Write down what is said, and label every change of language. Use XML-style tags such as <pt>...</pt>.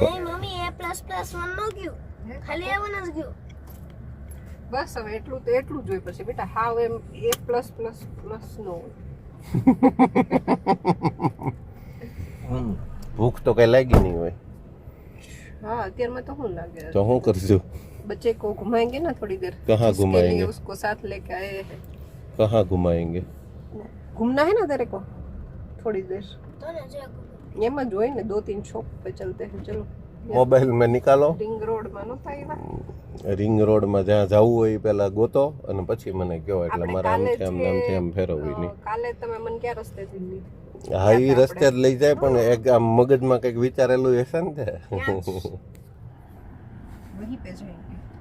<gu>નહીં mummy A++1 નો ગયું, ખાલી A1 જ ગયું. બસ હવે એટલું તો એટલું જ હોય. પછી બેટા હાવ એમ A+++ નો હોય. ભૂખ તો કઈ લાગી નહીં હોય. हाँ અત્યારમાં તો શું લાગે? તો શું કરશું?</gu> <hi>बच्चे को घुमाएंगे ना थोड़ी देर. कहाँ घुमाएंगे? उसको साथ लेके आए हैं. कहाँ घुमाएंगे? घूमना है ना तेरे को थोड़ी देर. तो ना जो ये मत जो है ना 2-3 शॉप पे चलते हैं. चलो મોબાઈલ में निकालो.</hi> <gu>रिंग रोड માં નહોતા આવ્યા? રિંગ રોડ માં જ્યાં જવું હોય પેલા ગોતો અને પછી મને કહો, એટલે મારે આમથી આમ ફેરવવી નહીં. કાલે તમે મને ક્યાં રસ્તેથી લીધી? હા, એ રસ્તે જ લઈ જાય, પણ એક આમ મગજમાં કંઈક વિચારેલું હશે ને તે.</gu> <hi>વહી પે જાયેંગે.</hi>